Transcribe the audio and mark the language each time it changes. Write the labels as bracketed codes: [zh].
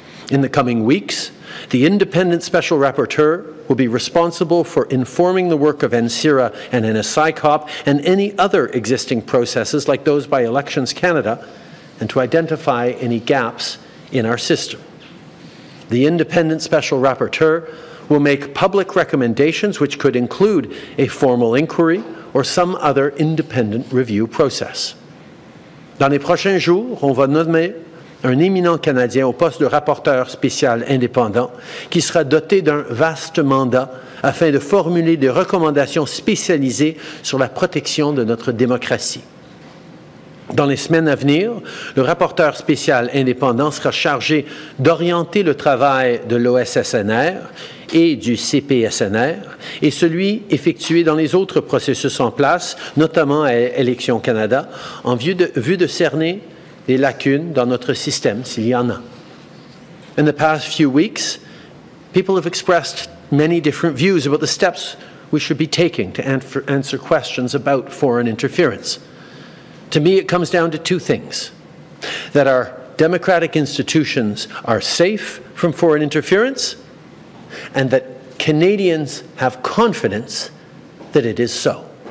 [en] In the coming weeks, the independent special rapporteur will be responsible for informing the work of NCIRA and NSICOP and any other existing processes like those by Elections Canada, and to identify any gaps in our system. The independent special rapporteur will make public recommendations which could include a formal inquiry or some other independent review process. [fr] Dans les prochains jours, on va nommer un éminent Canadien au poste de rapporteur spécial indépendant qui sera doté d'un vaste mandat afin de formuler des recommandations spécialisées sur la protection de notre démocratie. Dans les semaines à venir, le rapporteur spécial indépendant sera chargé d'orienter le travail de l'OSSNR et du CPSNR et celui effectué dans les autres processus en place, notamment à Élections Canada, en vue de cerner les lacunes dans notre système, s'il y en a. [en] In the past few weeks, people have expressed many different views about the steps we should be taking to answer questions about foreign interference. To me, it comes down to two things: that our democratic institutions are safe from foreign interference, and that Canadians have confidence that it is so.